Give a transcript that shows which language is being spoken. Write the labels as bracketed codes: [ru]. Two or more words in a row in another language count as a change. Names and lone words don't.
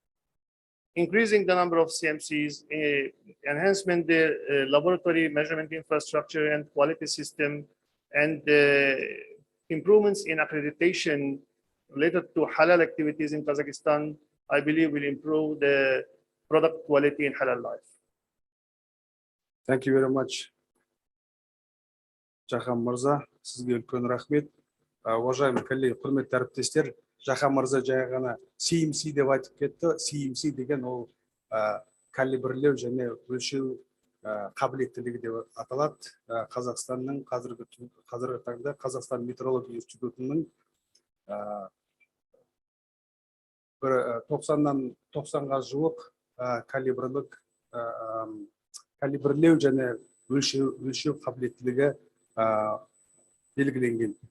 [en] So increasing the number of CMCs, enhancement the laboratory measurement infrastructure and quality system, and improvements in accreditation related to halal activities in Kazakhstan, I believe will improve the product quality in halal life. Thank you very much. [kk] Жахан Мырза, сізге үлкен рахмет. [ru] Уважаемые коллеги, [kk] құрметті әріптестер, Жахан Мырза жай ғана CMC деп айтып кетті. CMC деген ол калибрлеу және өлшеу қабілеттілігі деп аталады. Қазақстанның қазіргі таңда Қазақстан метрология институтының 90-ға жуық калибрлеу және өлшеу қабілеттілігі белгіленген.